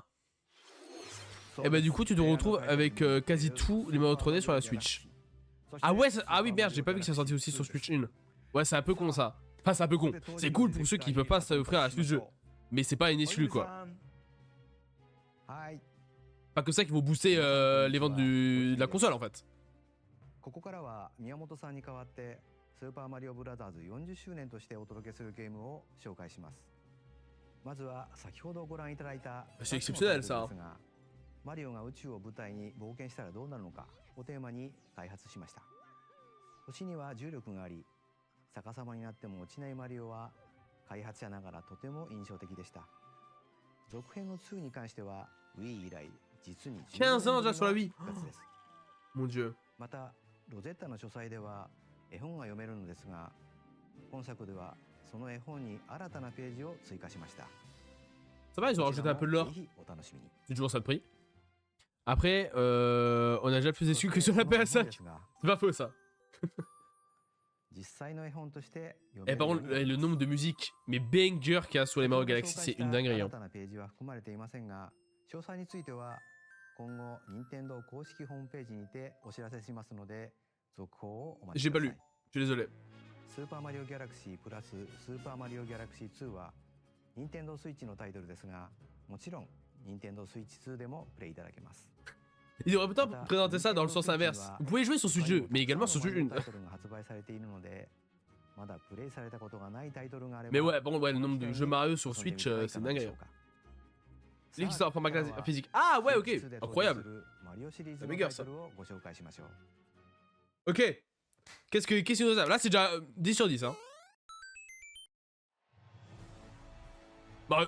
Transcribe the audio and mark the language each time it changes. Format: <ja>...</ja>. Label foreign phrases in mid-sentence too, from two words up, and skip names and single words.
<fr>Et bah, du coup, tu te retrouves avec quasi tous les Mario 3D sur la Switch. Ah ouais, ah oui, merde, j'ai pas vu que ça sortait aussi sur Switch 1. Ouais, c'est un peu con, ça. Enfin, c'est un peu con. C'est cool pour ceux qui peuvent pas s'offrir la Switch 2. Mais c'est pas une exclu, quoi. Pas que ça qui vont booster les ventes de la console, en fait.</fr> <ja>ここからは宮本さんに代わってスーパーマリオブラザーズ40周年としてお届けするゲームを紹介します。まずは先ほどご覧いただいた</ja> <fr>C'est exceptionnel ça.</fr> <ja>マリオが宇宙を舞台に冒険したらどうなるのかをテーマに開発しました。星には重力があり、逆さまになっても落ちないマリオは開発者ながらとても印象的でした。続編の2に関しては Wii 以来実に</ja> <fr>15 ans déjà sur la Wii.</fr> <ja>復活です。</ja> <fr>Mon dieu.</fr> <ja>またロゼッタの書斎では絵本が読めるのですが、今作ではその絵本に新たなページを追加しました。</ja> <fr>Ça va, ils ont rajouté un peu de lore.</fr> <ja>ぜひお楽しみに。</ja> <fr>C'est toujours ça de prix. Après, on a déjà plus déçu que sur la PS5. C'est pas faux ça.</fr> <ja>実際の絵本として読</ja> <fr>Et</fr> <ja>める</ja> <fr>par</fr> <ja>よう</ja> <fr>contre,</fr> <ja>に</ja> <fr>le nombre de musiques, mais bangers qu'il y a sur les Mario Galaxy, c'est une dinguerie.</fr> <ja>新</ja> <fr>Hein.</fr> <ja>たなページは含まれていませんが、詳細については今後任天堂公式ホームページにてお知らせしますので、続報をお待ち</ja> <fr>J'ai</fr> <ja>く</ja> <fr>pas</fr> <ja>ださ</ja> <fr>lu.</fr> <ja>い。</ja> <fr>Je suis désolé.</fr> <ja>スーパーマリオギャラクシープラススーパーマリオギャラクシー2は任天堂スイッチのタイトルですが、もちろん任天堂スイッチ2でもプレイいただけます。</ja> <fr>Ils devraient peut-être présenter ça dans le sens inverse. Vous pouvez jouer sur Switch 2, mais également sur Switch 1.</fr> <ja>タイトルが発売されているので、まだプレイされたことがないタイトルがあれば。</ja> <fr>Mais ouais, bon, ouais, le nombre de jeux Mario sur Switch, c'est dingue. C'est qui sort en format physique. Ah ouais, ok, incroyable. C'est méga ça. Ok. Qu'est-ce qu'il nous a? Là, c'est déjà 10 sur 10. Hein. Mario.</fr>